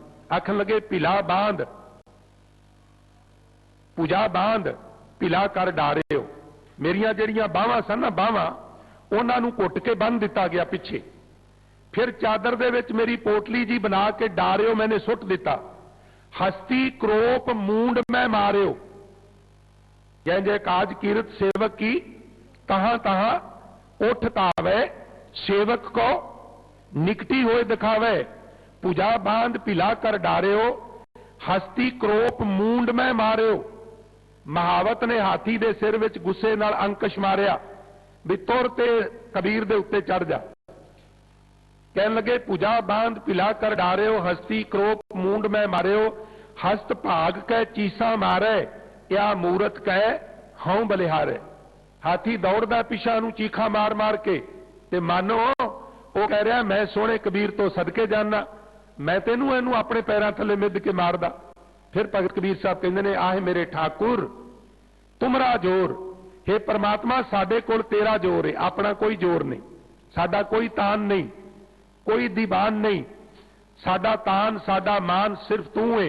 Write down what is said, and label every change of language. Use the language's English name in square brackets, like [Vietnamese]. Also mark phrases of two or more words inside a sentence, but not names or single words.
[Punjabi] ਆਖਣ ਲੱਗੇ ਪਿਲਾ ਬਾਂਧ, ਪੂਜਾ ਬਾਂਧ, ਪਿਲਾ ਕਰ ਡਾਰਿਓ। ਮੇਰੀਆਂ ਜਿਹੜੀਆਂ ਬਾਹਾਂ ਸਨ ਨਾ, ਬਾਹਾਂ ਉਨ੍ਹਾਂ ਨੂੰ ਘੁੱਟ ਕੇ ਬੰਨ੍ਹ ਦਿੱਤਾ ਗਿਆ ਪਿੱਛੇ। ਫਿਰ ਚਾਦਰ ਦੇ ਵਿੱਚ ਮੇਰੀ ਪੋਟਲੀ ਜੀ ਬਣਾ ਕੇ ਡਾਰਿਓ ਮੈਨੇ ਸੁੱਟ ਦਿੱਤਾ। ਹਸਤੀ ਕ੍ਰੋਪ ਮੂੰਡ ਮੈਂ ਮਾਰਿਓ। ਜੈ ਜੈ ਕਾਜ ਕੀਰਤ ਸੇਵਕ ਕੀ, ਤਹਾਂ ਤਹਾਂ ਉਠਤਾਵੇ ਸੇਵਕ ਕੋ, ਨਿਕਟੀ ਹੋਏ ਦਿਖਾਵੇ। ਪੂਜਾ ਬਾਂਧ ਪਿਲਾ ਕਰ ਡਾਰਿਓ, ਹਸਤੀ ਕ੍ਰੋਪ ਮੂੰਡ ਮੈਂ ਮਾਰਿਓ। ਮਹਾਵਤ ਨੇ ਹਾਥੀ ਦੇ ਸਿਰ ਵਿੱਚ ਗੁੱਸੇ ਨਾਲ ਅੰਕੁਸ਼ ਮਾਰਿਆ ਭਈ ਤੁਰ ਤੇ ਕਬੀਰ ਦੇ ਉੱਤੇ ਚੜ੍ਹ ਜਾ। ਕਹਿਣ ਲੱਗੇ ਪੂਜਾ ਬਾਂਧ ਪਿਲਾ ਕਰ ਡਾਰਿਓ, ਹਸਤੀ ਕ੍ਰੋਪ ਮੂੰਡ ਮੇਂ ਮਾਰਿਓ। ਹਸਤ ਭਾਗ ਕੈ ਚੀਸਾ ਮਾਰੇ, ਯਾ ਮੂਰਤ ਕੈ ਹਉਂ ਬਲਿਹਾਰੇ। ਹਾਥੀ ਦੌੜਦਾ ਪਿੱਛਾ ਨੂੰ ਚੀਖਾ ਮਾਰ ਮਾਰ ਕੇ, ਤੇ ਮਾਨੋ ਉਹ ਕਹਿ ਰਿਹਾ ਮੈਂ ਸੋਹਣੇ ਕਬੀਰ ਤੋਂ ਸਦਕੇ ਜਾਣਾ, ਮੈਂ ਤੈਨੂੰ ਇਹਨੂੰ ਆਪਣੇ ਪੈਰਾਂ ਥੱਲੇ ਮਿੱਧ ਕੇ ਮਾਰਦਾ। ਫਿਰ ਭਗਤ ਕਬੀਰ ਸਾਹਿਬ ਕਹਿੰਦੇ ਨੇ, ਆਹੇ ਮੇਰੇ ਠਾਕੁਰ ਤੁਮਰਾ ਜੋਰ। ਹੇ ਪਰਮਾਤਮਾ ਸਾਡੇ ਕੋਲ ਤੇਰਾ ਜ਼ੋਰ ਹੈ, ਆਪਣਾ ਕੋਈ ਜ਼ੋਰ ਨਹੀਂ, ਸਾਡਾ ਕੋਈ ਤਾਣ ਨਹੀਂ, ਕੋਈ ਦੀਬਾਣ ਨਹੀਂ, ਸਾਡਾ ਤਾਣ ਸਾਡਾ ਮਾਣ ਸਿਰਫ਼ ਤੂੰ ਹੈ।